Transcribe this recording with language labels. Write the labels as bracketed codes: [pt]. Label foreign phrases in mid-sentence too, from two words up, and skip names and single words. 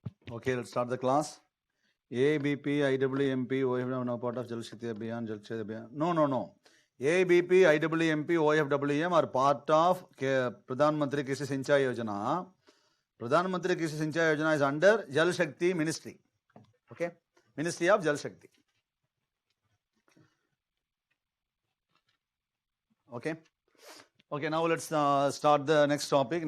[en] Okay, let's start the class. ABP, IWMP, OFWM now part of Jal Shakti Abhiyan, Jal Shakti Abhiyan. No. ABP, IWMP, OFWM are part of Pradhan Mantri Krishi Sinchai Yojana. Pradhan Mantri Krishi Sinchai Yojana is under Jal Shakti Ministry. Okay, Ministry of Jal Shakti. Okay. Okay, now let's start the next topic.